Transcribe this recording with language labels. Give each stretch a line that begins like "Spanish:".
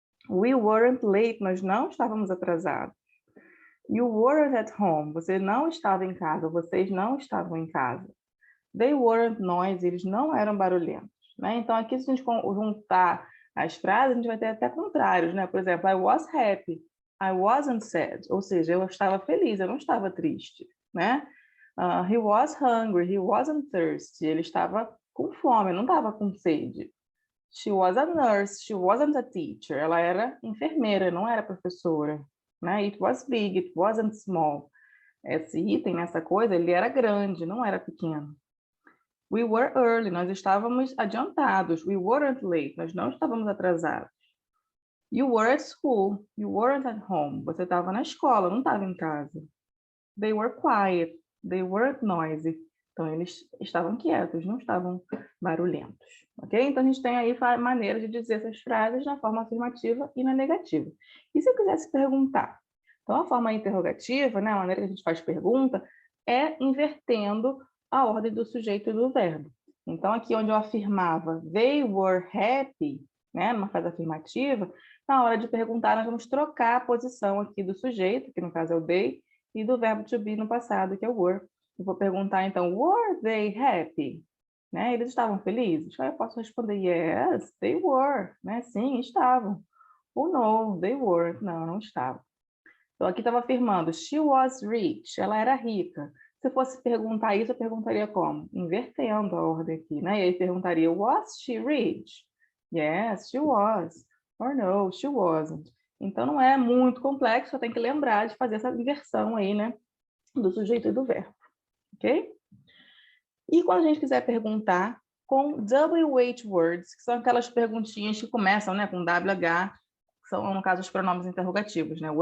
English: We weren't late,
Portuguese: nós não estávamos atrasados.
English: You weren't at home,
Portuguese: você não estava em casa, vocês não estavam em casa.
English: They weren't noisy,
Portuguese: eles não eram barulhentos. Né? Então, aqui, se a gente juntar as frases, a gente vai ter até contrários. Né? Por exemplo,
English: I was happy, I wasn't sad.
Portuguese: Ou seja, eu estava feliz, eu não estava triste. Né?
English: He was hungry, he wasn't thirsty.
Portuguese: Ele estava com fome, não estava com sede.
English: She was a nurse, she wasn't a teacher.
Portuguese: Ela era enfermeira, não era professora. Né?
English: It was big, it wasn't small.
Portuguese: Esse item, essa coisa, ele era grande, não era pequeno.
English: We were early,
Portuguese: nós estávamos adiantados.
English: We weren't late,
Portuguese: nós não estávamos atrasados.
English: You were at school, you weren't at home.
Portuguese: Você estava na escola, não estava em casa.
English: They were quiet, they weren't noisy.
Portuguese: Então, eles estavam quietos, não estavam barulhentos. Ok? Então, a gente tem aí maneiras de dizer essas frases na forma afirmativa e na negativa. E se eu quisesse perguntar? Então, a forma interrogativa, né, a maneira que a gente faz pergunta, é invertendo a ordem do sujeito e do verbo. Então, aqui onde eu afirmava
English: they were happy,
Portuguese: né, numa frase afirmativa, na hora de perguntar, nós vamos trocar a posição aqui do sujeito, que no caso é o they, e do verbo to be no passado, que é o were. Eu vou perguntar, então,
English: were they happy?
Portuguese: Né? Eles estavam felizes? Aí eu posso responder,
English: yes, they were.
Portuguese: Né? Sim, estavam. Ou
English: no, they were.
Portuguese: Não, não estavam. Então, aqui estava afirmando,
English: she was rich.
Portuguese: Ela era rica. Se eu fosse perguntar isso, eu perguntaria como? Invertendo a ordem aqui, né? E aí perguntaria,
English: was she rich? Yes, she was. Or no, she wasn't.
Portuguese: Então, não é muito complexo, só tem que lembrar de fazer essa inversão aí, né? Do sujeito e do verbo. Ok? E quando a gente quiser perguntar com WH words, que são aquelas perguntinhas que começam, né, com WH, que são, no caso, os pronomes interrogativos, né?